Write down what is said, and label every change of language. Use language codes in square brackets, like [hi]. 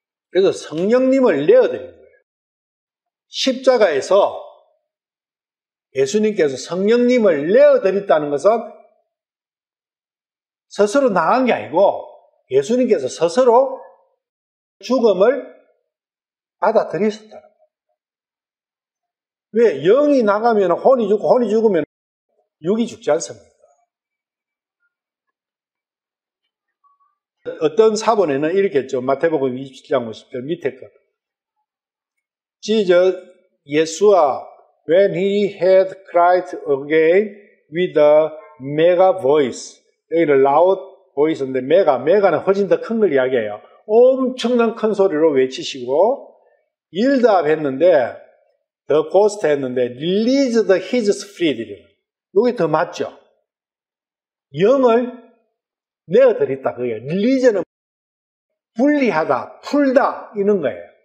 [ko] 그래서 성령님을 내어드린 거예요. 십자가에서 예수님께서 성령님을 내어드렸다는 것은 스스로 나간 게 아니고 예수님께서 스스로 죽음을 받아들이셨다는 거예요. 왜? 영이 나가면 혼이 죽고 혼이 죽으면 육이 죽지 않습니까? 어떤 사본에는 이렇게 했죠. 마태복음 27장 50절 밑에 것. 예수와 [en] when he had cried again with a mega voice. [ko] 여기는 loud voice인데 메가는 훨씬 더 큰 걸 이야기해요. 엄청난 큰 소리로 외치시고 일답 했는데 [en] the ghost [ko] 했는데 [en] released his spirit. [ko] 여기 더 맞죠? 영을 내어드렸다 그거예요. release는 분리하다, 풀다 이런 거예요.